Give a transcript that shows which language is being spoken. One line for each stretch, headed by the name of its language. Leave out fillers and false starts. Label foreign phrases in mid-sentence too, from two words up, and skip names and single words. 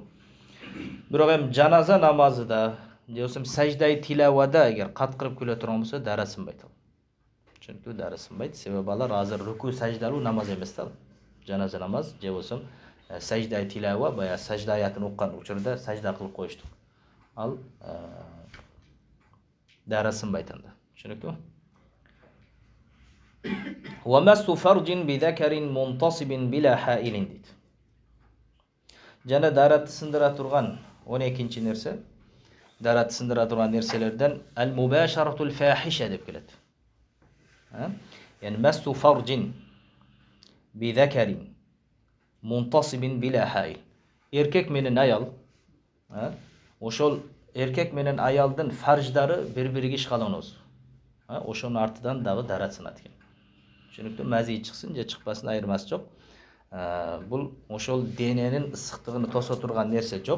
Kyrgyz: Бирок жаназа намазыда, же болбосо
Arabic: سجدة التلاوة
Kyrgyz: эгер каткырып күлө турган болсо, дара сынбайт ал. Түшүнүктүү? Дара сынбайт, себеби алар азыр рүку саждалуу намаз эмес да. Жаназа намаз, же болбосо
Arabic: سجدة التلاوة,
Kyrgyz: бая сажда аятын уккан учурда сажда кылып коюштук. Ал дара сынбайт анда. Түшүнүктүү?
Arabic: ومس فرج بذكر منتصب بلا حائل дейт.
Kyrgyz: Жана даратты сындыра турган 12-нчи нерсе, даратты сындыра турган нерселерден
Arabic: المباشرة الفاحشة
Kyrgyz: деп келет.
Arabic: يعني مس فرج بذكر منتصب بلا حائل.
Kyrgyz: Erkek менен аял, ошол эркек менен аялдын фарждары бири-бириге ишкаланабыз. Ошонун артынан дагы дарат сынат экен. Түшүнүктүү? Мази чыксын же чыкпасын айырмасы жок. Бул ошол дененин ысыктыгын тосо турган нерсе жок.